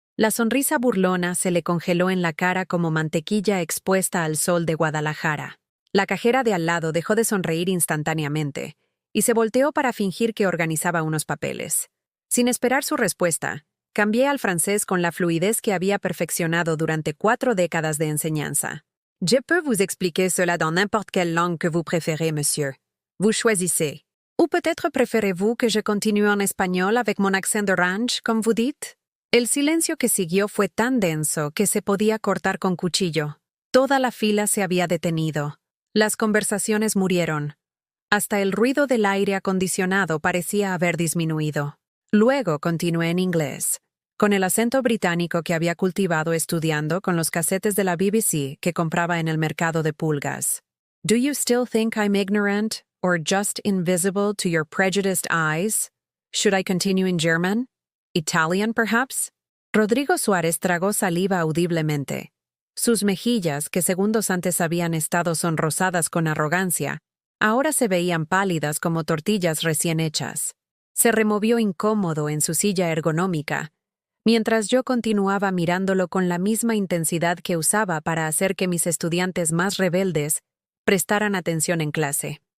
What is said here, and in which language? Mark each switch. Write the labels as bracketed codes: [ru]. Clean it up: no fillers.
[es] La sonrisa burlona se le congeló en la cara como mantequilla expuesta al sol de Guadalajara. La cajera de al lado dejó de sonreír instantáneamente y se volteó para fingir que organizaba unos papeles. Sin esperar su respuesta, cambié al francés con la fluidez que había perfeccionado durante 4 décadas de enseñanza. [fr] «Je peux vous expliquer cela dans n'importe quelle langue que vous préférez, monsieur. Vous choisissez. Ou peut-être préférez-vous que je continue en espagnol avec mon accent de ranch, comme vous dites?» [es] El silencio que siguió fue tan denso que se podía cortar con cuchillo. Toda la fila se había detenido. Las conversaciones murieron. Hasta el ruido del aire acondicionado parecía haber disminuido. Luego continué en inglés, con el acento británico que había cultivado estudiando con los casetes de la BBC que compraba en el mercado de pulgas. [en] «Do you still think I'm ignorant? Or just invisible to your prejudiced eyes? Should I continue in German? Italian, perhaps?» [es] Rodrigo Suárez tragó saliva audiblemente. Sus mejillas, que segundos antes habían estado sonrosadas con arrogancia, ahora se veían pálidas como tortillas recién hechas. Se removió incómodo en su silla ergonómica, mientras yo continuaba mirándolo con la misma intensidad que usaba para hacer que mis estudiantes más rebeldes prestaran atención en clase.